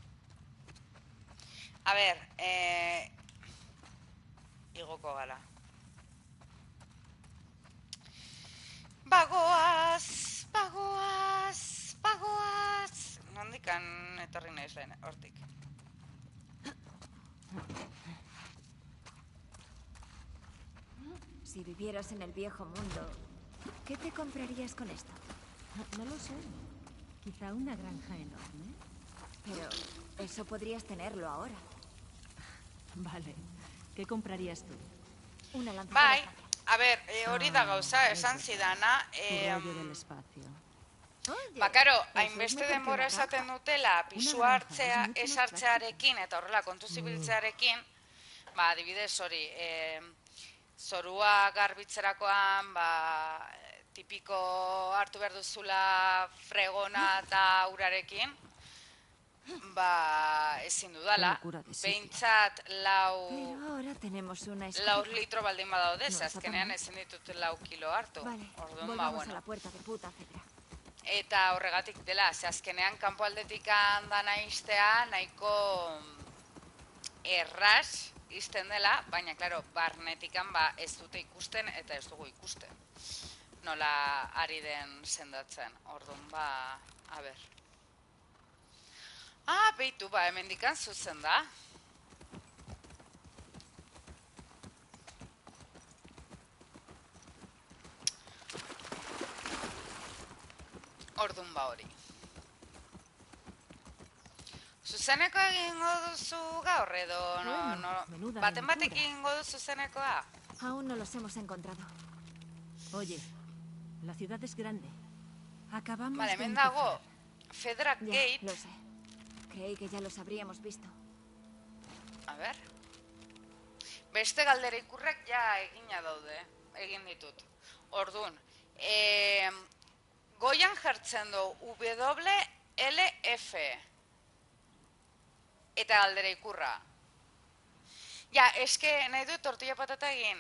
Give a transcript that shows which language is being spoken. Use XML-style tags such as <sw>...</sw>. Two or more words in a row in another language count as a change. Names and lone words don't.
<eu>A ber, igoko gala. Bagoaz. Nondikan etorri naiz lehen, hortik.</eu> <es>Si vivieras en el viejo mundo, ¿qué te comprarías con esto? No lo sé. Quizá una granja enorme. Pero eso podrías tenerlo ahora. Vale. ¿Qué comprarías tú? Una lanza.</es> <eu>Bai, a ber, hori da gauza, esan zidana.</eu> <es>Tu rollo del espacio.</es> <eu>Karo, hainbeste denbora esaten dutela, pisua hartzea, ez hartzearekin, eta horrela kontu zibiltzearekin, adibidez hori, zorua garbitzerakoan, tipiko hartu behar duzula fregona eta urarekin, ezin dudala, behintzat</eu> <es>Pero ahora tenemos una escoba.</es> <eu>4 litro baldin badaude, azkenean ezin ditut 4 kilo hartu. Vale, Orduan,</eu> <es>volvamos a la puerta de puta cebra.</es> <eu>Eta horregatik dela, azkenean kanpo aldetik dana iztea nahiko erraz izten dela, baina, klaro, barnetikan ez dute ikusten eta ez dugu ikusten. Nola ari den sendatzen. Orduan, a ber. Beitu, hemendikan zuzen da. Orduan hori. Zuzeneko egingo duzu gaur edo baten batek egingo duzu zuzenekoa?</eu> <es>Aún no los hemos encontrado. Oye, la ciudad es grande. Acabamos Vale, de</es> <eu>hemen dago</eu> <es>empezar. Fedra Ya, Gate. lo sé. Creí que ya los habríamos visto.</es> <eu>A ber. Beste galdera ikurrek ja egina daude. Egin ditut. Orduan, goian jartzen du WLF. Eta galdera ikurra. Ja, eske nahi dut</eu> <es>tortilla patata</es> <eu>egin.</eu>